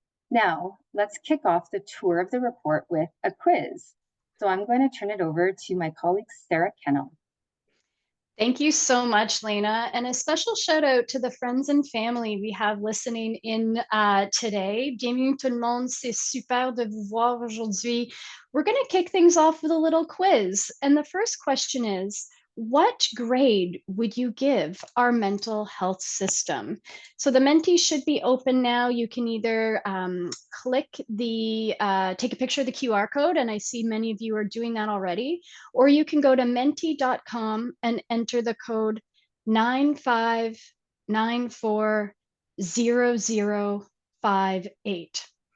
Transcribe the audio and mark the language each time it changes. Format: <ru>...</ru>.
<en>Now, let's kick off the tour of the report with a quiz. So I'm going to turn it over to my colleague, Sarah Kennel. Thank you so much, Lena. And a special shout out to the friends and family we have listening in today.</en> <fr>Bienvenue tout le monde. C'est super de vous voir aujourd'hui.</fr> <en>We're going to kick things off with a little quiz. And the first question is, what grade would you give our mental health system? So the Menti should be open now. You can either click take a picture of the QR code, and I see many of you are doing that already, or you can go to menti.com and enter the code 95940058.</en>